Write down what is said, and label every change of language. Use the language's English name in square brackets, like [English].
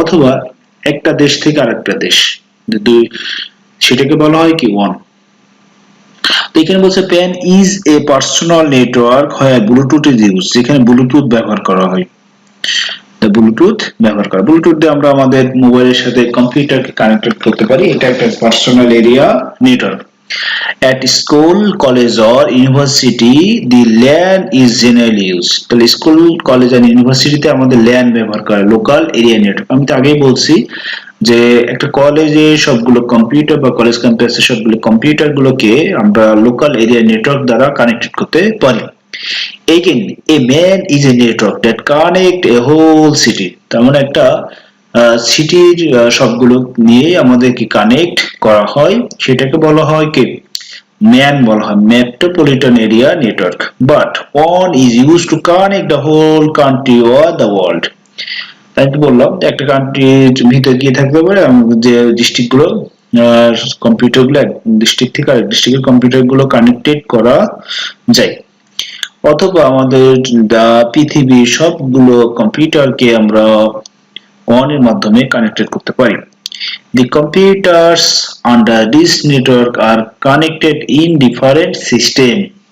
[Bangla] অথবা একটা দেশ থেকে আরেকটা দেশ, দুই, সেটাকে বলা হয় কি ওয়ান। তো এখানে বলছে [English] PAN is a personal network হয় Bluetooth is use, [Bangla] যেখানে ব্লুটুথ ব্যবহার করা হয়। ব্লুটুথ ব্যবহার করা, ব্লুটুথ দিয়ে আমরা আমাদের মোবাইলের সাথে কম্পিউটারকে কানেক্টেড করতে পারি। এটা একটা personal area network. [English] At school, college or university, the LAN is generally used. [Bangla] তাহলে স্কুল, কলেজ আর ইউনিভার্সিটিতে আমাদের LAN ব্যবহার করে, লোকাল এরিয়া নেটওয়ার্ক। আমি তো আগেই বলছি যে একটা কলেজে সবগুলো কম্পিউটার বা কলেজ ক্যাম্পাসে সবগুলো কম্পিউটার গুলোকে আমরা লোকাল এরিয়া নেটওয়ার্ক দ্বারা কানেক্টেড করতে পারি। [English] Again, a man is a network that connect a whole city. [Bangla] তার মানে একটা সিটির সবগুলো নিয়ে আমাদেরকে কানেক্ট করা হয়, সেটাকে বলা হয় কি ম্যান বলা হয়, metropolitan area network. [English] But one is use to connect the whole country or the world. [Bangla] তাই তো বললাম একটা কান্ট্রির ভিতরে গিয়ে থাকতে পারে, যে ডিস্ট্রিক্ট গুলো কম্পিউটার গুলো এক ডিস্ট্রিক্ট থেকে আরেক ডিস্ট্রিক্টের কম্পিউটার গুলো কানেক্টেড করা যায়। অথবা আমাদের পৃথিবীর সবগুলো কম্পিউটারকে আমরা ওয়ান এর মাধ্যমে কানেক্টেড করতে পারি। [English] The computers under this network are connected in different systems.